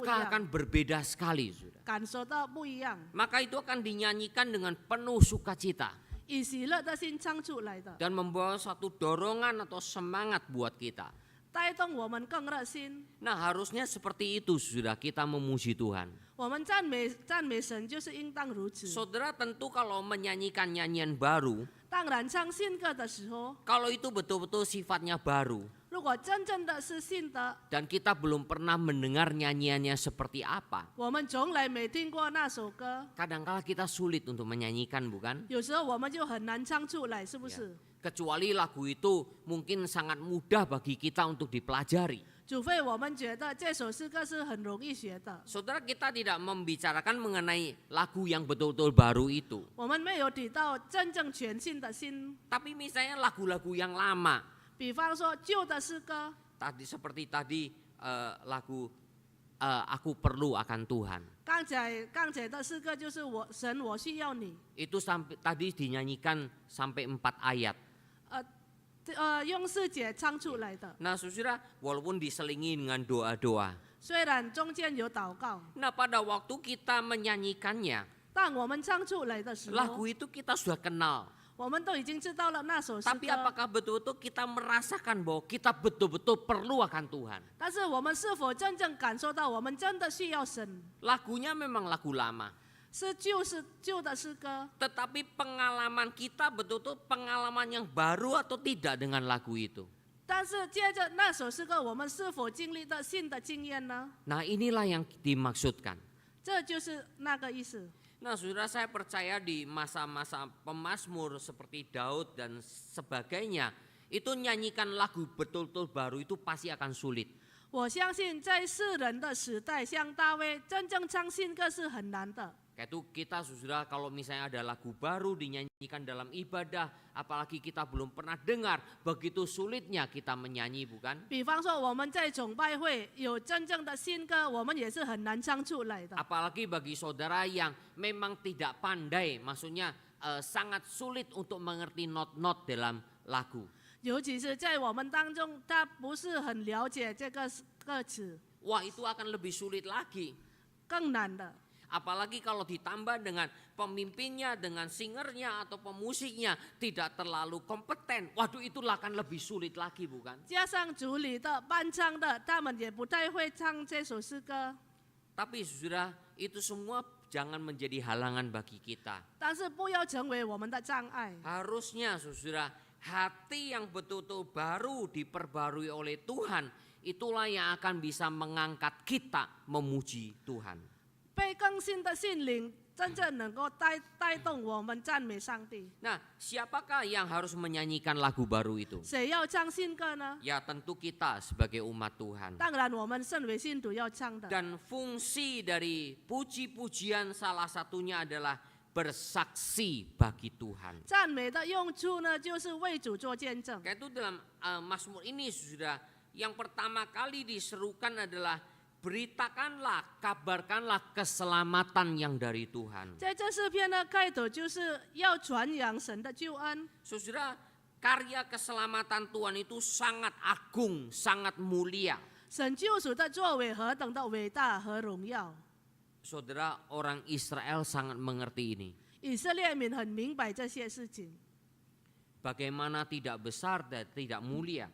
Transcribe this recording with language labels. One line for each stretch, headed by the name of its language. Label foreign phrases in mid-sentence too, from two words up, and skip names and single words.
Indonesian: maka
Chinese: 样，
Indonesian: akan berbeda sekali, saudara.
Chinese: 感受到不一样，
Indonesian: Maka itu akan dinyanyikan dengan penuh sukacita
Chinese: 以喜乐的心唱出来的，
Indonesian: dan membawa suatu dorongan atau semangat buat kita.
Chinese: 带动我们更热心。
Indonesian: Nah, harusnya seperti itu, saudara, kita memuji Tuhan.
Chinese: 我们赞美神就是应当如此。
Indonesian: Saudara, tentu kalau menyanyikan nyanyian baru,
Chinese: 当然唱新歌的时候，
Indonesian: kalau itu betul-betul sifatnya baru
Chinese: 如果真正的是新的，
Indonesian: dan kita belum pernah mendengar nyanyiannya seperti apa,
Chinese: 我们从来没听过那首歌，
Indonesian: kadangkala kita sulit untuk menyanyikan, bukan?
Chinese: 有时候我们就很难唱出来，是不是？
Indonesian: Kecuali lagu itu mungkin sangat mudah bagi kita untuk dipelajari.
Chinese: 除非我们觉得这首诗歌是很容易学的，
Indonesian: Saudara, kita tidak membicarakan mengenai lagu yang betul-betul baru itu.
Chinese: 我们没有提到真正全新的新。
Indonesian: Tapi misalnya lagu-lagu yang lama,
Chinese: 比方说旧的诗歌，
Indonesian: seperti tadi lagu Aku Perlu Akan Tuhan.
Chinese: 刚才的诗歌就是神，我需要你，
Indonesian: Itu sampai tadi dinyanyikan sampai 4 ayat.
Chinese: 用四节唱出来的。
Indonesian: Nah, saudara, walaupun diselingi dengan doa-doa.
Chinese: 虽然中间有祷告，
Indonesian: Nah, pada waktu kita menyanyikannya,
Chinese: 当我们唱出来的时
Indonesian: lagu
Chinese: 候，
Indonesian: itu kita sudah kenal.
Chinese: 我们都已经知道了那首诗
Indonesian: Tapi
Chinese: 歌。
Indonesian: apakah betul-betul kita merasakan bahwa kita betul-betul perlu akan Tuhan?
Chinese: 但是我们是否真正感受到我们真的需要神？
Indonesian: Lagunya memang lagu lama.
Chinese: 是旧的诗歌，
Indonesian: Tetapi pengalaman kita betul-betul pengalaman yang baru atau tidak dengan lagu itu.
Chinese: 但是接着那首诗歌，我们是否经历到新的经验呢？
Indonesian: Nah, inilah yang dimaksudkan.
Chinese: 这就是那个意思。
Indonesian: Nah, saudara, saya percaya di masa-masa pemazmur seperti Daud dan sebagainya, itu nyanyikan lagu betul-betul baru itu pasti akan sulit.
Chinese: 我相信在世人的时代，像大卫真正唱新歌是很难的。
Indonesian: Kayak itu kita, saudara, kalau misalnya ada lagu baru dinyanyikan dalam ibadah, apalagi kita belum pernah dengar, begitu sulitnya kita menyanyi, bukan?
Chinese: 比方说我们在崇拜会有真正的新歌，我们也是很难唱出来的。
Indonesian: Apalagi bagi saudara yang memang tidak pandai, maksudnya sangat sulit untuk mengerti not-not dalam lagu.
Chinese: 尤其是在我们当中，他不是很了解这个歌词，
Indonesian: Wah, itu akan lebih sulit lagi.
Chinese: 更难的。
Indonesian: Apalagi kalau ditambah dengan pemimpinnya, dengan singernya atau pemusiknya tidak terlalu kompeten. Waduh, itulah akan lebih sulit lagi, bukan?
Chinese: 加上主里的伴唱的，他们也不太会唱这首诗歌。
Indonesian: Tapi saudara, itu semua jangan menjadi halangan bagi kita.
Chinese: 但是不要成为我们的障碍。
Indonesian: Harusnya saudara, hati yang betul-betul baru diperbarui oleh Tuhan, itulah yang akan bisa mengangkat kita memuji Tuhan.
Chinese: 被更新的心灵，真正能够带动我们赞美上帝。
Indonesian: Nah, siapakah yang harus menyanyikan lagu baru itu?
Chinese: 谁要唱新歌呢？
Indonesian: Ya, tentu kita sebagai umat Tuhan.
Chinese: 当然，我们身为信徒要唱的。
Indonesian: Dan fungsi dari puji-pujian salah satunya adalah bersaksi bagi Tuhan.
Chinese: 赞美的用处呢，就是为主做见证。
Indonesian: Kayak itu dalam Mazmur ini sudah yang pertama kali diserukan adalah beritakanlah, kabarkanlah keselamatan yang dari Tuhan.
Chinese: 在这诗篇的开头，就是要传扬神的救恩。
Indonesian: Saudara, karya keselamatan Tuhan itu sangat agung, sangat mulia.
Chinese: 神救赎的作为何等的伟大和荣耀，
Indonesian: Saudara, orang Israel sangat mengerti ini.
Chinese: 以色列民很明白这些事情。
Indonesian: Bagaimana tidak besar dan tidak mulia.